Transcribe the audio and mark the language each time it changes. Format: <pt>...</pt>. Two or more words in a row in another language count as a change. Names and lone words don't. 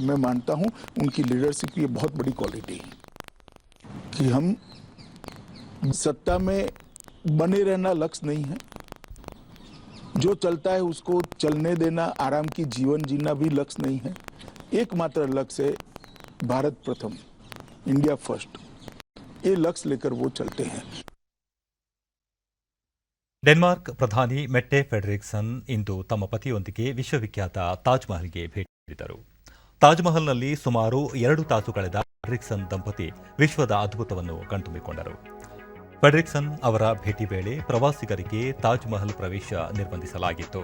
<hi>मैं मानता हूं उनकी लीडरशिप की बहुत बड़ी क्वालिटी है कि हम सत्ता में बने रहना लक्ष्य नहीं है, जो चलता है उसको चलने देना, आराम की जीवन जीना भी लक्ष्य नहीं है. एकमात्र लक्ष्य है भारत प्रथम,</hi> <en>India first.</en> <hi>ये लक्ष्य लेकर वो चलते हैं.</hi> <kn>ಡೆನ್ಮಾರ್ಕ್ ಪ್ರಧಾನಿ ಮೆಟ್ಟೆ ಫೆಡರಿಕ್ಸನ್ ಇಂದು ತಮ್ಮ ಪತಿಯೊಂದಿಗೆ ವಿಶ್ವವಿಖ್ಯಾತ ತಾಜ್ ಮಹಲ್ಗೆ ಭೇಟಿ ನೀಡಿದರು. ತಾಜ್ ಮಹಲ್ನಲ್ಲಿ ಸುಮಾರು 2 ತಾಸು ಕಳೆದ ಫೆಡರಿಕ್ಸನ್ ದಂಪತಿ ವಿಶ್ವದ ಅದ್ಭುತವನ್ನು ಕಣ್ತುಂಬಿಕೊಂಡರು. ಫೆಡರಿಕ್ಸನ್ ಅವರ ಭೇಟಿ ವೇಳೆ ಪ್ರವಾಸಿಗರಿಗೆ ತಾಜ್ ಮಹಲ್ ಪ್ರವೇಶ ನಿರ್ಬಂಧಿಸಲಾಗಿತ್ತು.</kn>